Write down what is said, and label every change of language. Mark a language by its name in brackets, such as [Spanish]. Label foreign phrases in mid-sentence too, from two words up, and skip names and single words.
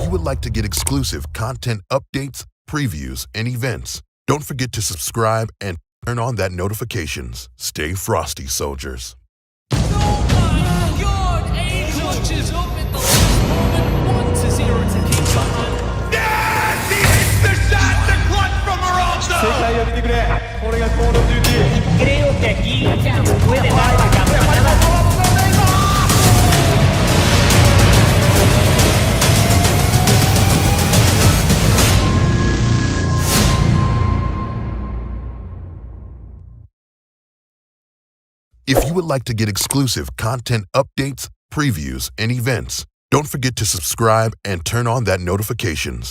[English] like to get exclusive content updates, previews, and events, don't forget to subscribe and turn on that notifications. Stay frosty, soldiers. Oh my God! Clutches up at the last moment. 1-0 to keep behind. Yes! He hits the shot to clutch from around [Japanese] 世 [English] zone! [Japanese] 界を見てくれこれが Call of Duty [Spanish] Creo que aquí puede dar la campanada. [English] If you would like to get exclusive content updates, previews, and events, don't forget to subscribe and turn on that notifications.